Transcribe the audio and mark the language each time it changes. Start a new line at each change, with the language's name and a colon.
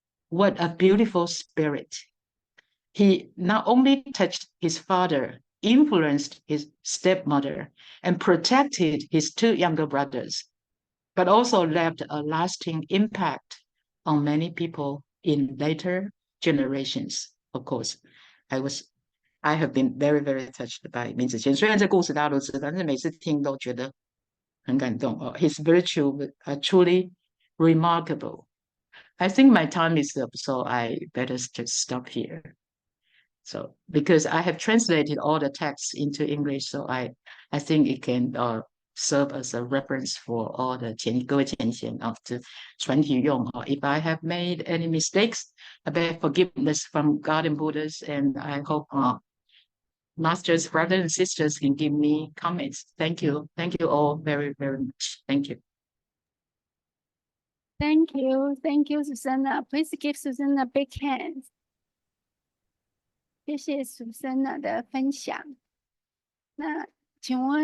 English: What a beautiful spirit. He not only touched his father, influenced his stepmother, and protected his two younger brothers, but also left a lasting impact on many people in later generations. Of course, I have been very, very touched by 闵子骞。
Chinese: 虽然这故事大家都知道，但是每次听都觉得很感动哦。
English: His virtue are truly remarkable. I think my time is up, so I better just stop here. So because I have translated all the texts into English, so I think it can serve as a reference for all the
Chinese: 各位前贤的传体用。
English: If I have made any mistakes, I beg forgiveness from God and Buddhas, and I hope masters, brothers and sisters can give me comments. Thank you. Thank you all very, very much. Thank you. Thank you. Thank you, Susannah. Please give Susannah a big hand.
Chinese: 谢谢 Susannah 的分享。那请问